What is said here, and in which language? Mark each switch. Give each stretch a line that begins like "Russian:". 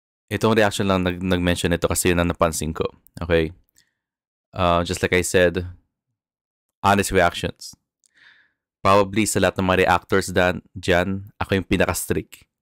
Filipino: Itong reaction lang nag-mention ito kasi yun ang napansin ko.
English: Okay? Just like I said, honest reactions.
Filipino: Probably sa lahat ng mga reactors dyan, ako yung pinaka-strict.